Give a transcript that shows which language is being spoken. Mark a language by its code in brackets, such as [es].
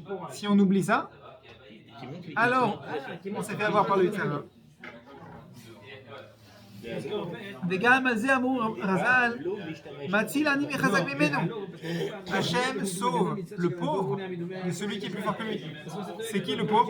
[fr] Si on oublie ça, alors on s'est fait avoir par le Yetzer Hara. [he] וגם על זה אמרו רז"ל, מציל עני מחזק ממנו. [fr] Hachem sauve le pauvre de celui qui est plus fort que lui. C'est qui le pauvre?